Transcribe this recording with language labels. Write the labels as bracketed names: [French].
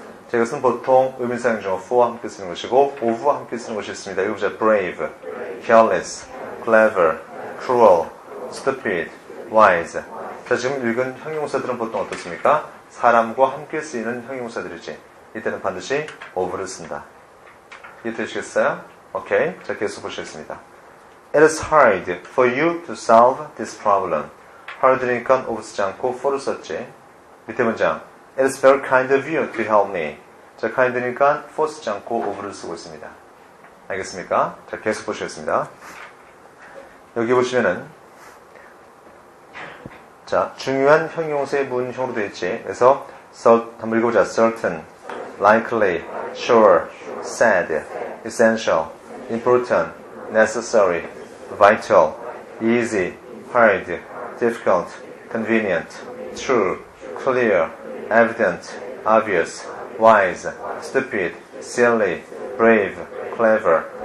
[Korean] 자, 이것은 보통 의미상의 주어 for와 함께 쓰는 것이고 of와 함께 쓰는 것이 있습니다. 읽어보자. [English] brave, careless, clever, cruel, stupid, wise. [Korean] 자, 지금 읽은 형용사들은 보통 어떻습니까? 사람과 함께 쓰이는 형용사들이지. 이때는 반드시 of를 쓴다. 이해되시겠어요? 오케이. 자, 계속 보시겠습니다. [English] It is hard for you to solve this problem. [Korean] hard니까 of 쓰지 않고 for를 썼지. 밑에 문장. [English] It is very kind of you to help me. [Korean] 자, kind니까 for 쓰지 않고 of를 쓰고 있습니다. 알겠습니까? 자, 계속 보시겠습니다. 여기 보시면은 자, 중요한 형용사의 문형으로 되어 있지. 그래서 한번 읽어보자. [English] certain, likely, sure, sad, essential, important, necessary, vital, easy, hard, difficult, convenient, true, clear, evident, obvious, wise, stupid, silly, brave, clever.